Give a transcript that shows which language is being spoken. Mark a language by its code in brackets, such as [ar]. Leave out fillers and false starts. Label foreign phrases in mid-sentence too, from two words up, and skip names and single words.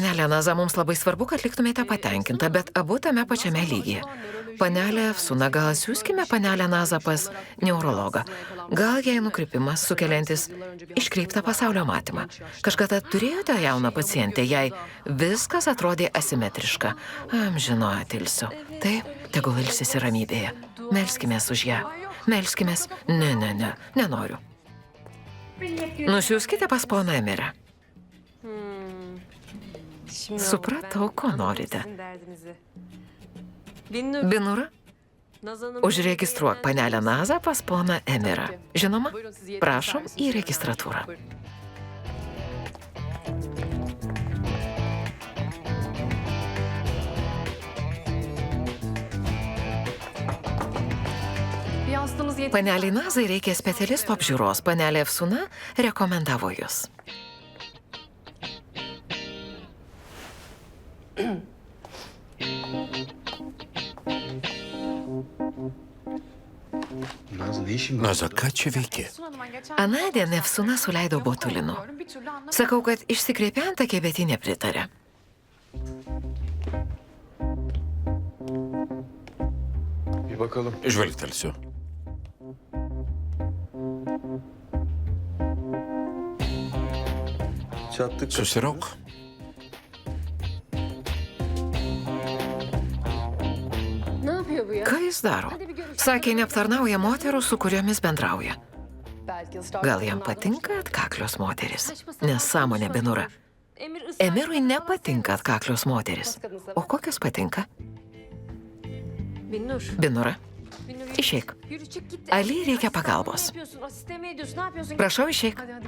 [lt] Panelė Naza, mums labai svarbu, kad liktumėte patenkinta, bet abu tame pačiame lygyje. Panelė Efsuna, gal siūskime panelę Nazą pas neurologą. Gal jai nukrypimas sukeliantis iškreiptą pasaulio matymą. Kažkada turėjote jauną pacientę, jai viskas atrodė asimetriška. Amžino atilsiu. Taip, tegul ilsisi ramybėje. Melskimės už ją. Melskimės. Ne, nenoriu. Nusiųskite pas poną Emirę. [tr] Şimdi [lt] Supratau, [tr] ben [lt] ko [tr] anladım [lt] norite. [tr] sizin derdinizi. Binnur, [lt] Binura, [tr] Naz Hanım. [lt] užregistruok panelę Nazą pas poną Emirą. Žinoma, [tr] Buyurun, siz yetkili [lt] prašom [tr] servis [lt] į [tr] için. [lt] registratūrą. [tr] Buyurun. Bir hastamız yetkili. [lt] Paneliai Nazai reikia specialisto apžiūros. Panelė Efsuna rekomendavo jūs. [tr] Naz ne işin var? [lt] Naza, ką čia veiki? Anądien Efsuna suleido botulino. Sakau, kad išsikreipė antakė, bet ji nepritarė. [tr] Bir bakalım. [lt] Žvelgtelsiu. [tr] Çattık. [lt] Susirauk. [tr] Ne yapıyor bu ya? [lt] Ką jis daro? Sakė, neaptarnauja moterų, su kuriomis bendrauja. Gal jam patinka atkaklios moteris? Nesąmonė, Binura. Emirui nepatinka atkaklios moteris. O kokios patinka? [tr] Binnur. [lt] Binura, [tr] Binnur, yürü. [lt] išeik. [tr] Yürü çık git. [lt] Ali reikia pagalbos. [tr] Ne yapıyorsun? Asiste mi ediyorsun? Ne yapıyorsun? [lt] Prašau, išeik. [tr] Hadi hadi.